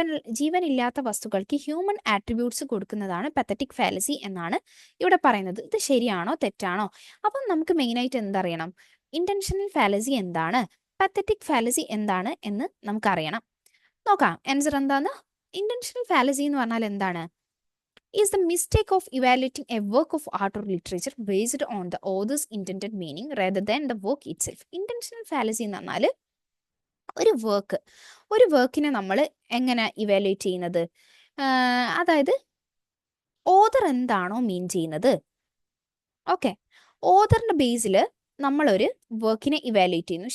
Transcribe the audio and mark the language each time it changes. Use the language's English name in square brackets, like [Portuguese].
[Malayalam] ജീവനില്ലാത്ത വസ്തുക്കൾക്ക് human attributes കൊടുക്കുന്നതാണ് പത്തറ്റിക് ഫാലസി എന്നാണ് ഇവിടെ പറയുന്നത്. ഇത് ശരിയാണോ തെറ്റാണോ? അപ്പം നമുക്ക് മെയിനായിട്ട് എന്തറിയണം? ഇന്റൻഷണൽ ഫാലസി എന്താണ്, പത്തറ്റിക് ഫാലസി എന്താണ് എന്ന് നമുക്കറിയണം. നോക്കാം ആൻസർ എന്താന്ന്. ഇന്റൻഷണൽ ഫാലസി എന്ന് പറഞ്ഞാൽ എന്താണ്? [English] is the mistake of evaluating a work of art or literature based on the author's intended meaning rather than the work itself. [Malayalam] Intentional fallacy എന്ന് പറഞ്ഞാൽ ഒരു വർക്കിനെ നമ്മൾ എങ്ങനെ ഇവാലുവേറ്റ് ചെയ്യുന്നത്? അതായത് ഓതർ എന്താണോ മീൻ ചെയ്യുന്നത്, ഓക്കെ, ഓതറിന്റെ ബേസിൽ നമ്മളൊരു വർക്കിനെ ഇവാലുവേറ്റ് ചെയ്യുന്നു.